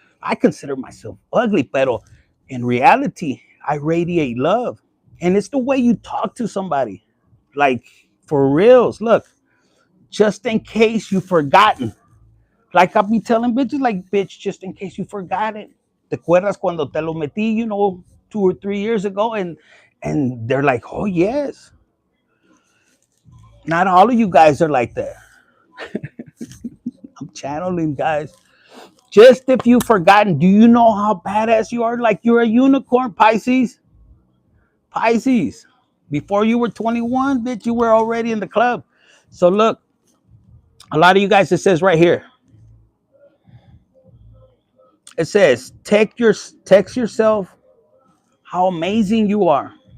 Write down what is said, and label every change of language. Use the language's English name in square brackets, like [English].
[English] I consider myself ugly, pero in reality, I radiate love. And it's the way you talk to somebody. Like, for reals. Look, just in case you've forgotten. Like, I'll be telling bitches, like, bitch, just in case you forgot it. [Spanish] ¿Te acuerdas cuando te lo metí, [English] 2 or 3 years ago? And they're like, oh, yes. Not all of you guys are like that. I'm channeling, guys. Just if you've forgotten, do you know how badass you are? Like, you're a unicorn, Pisces. Pisces. Before you were 21, bitch, you were already in the club. So look, a lot of you guys, it says right here, it says, text yourself how amazing you are.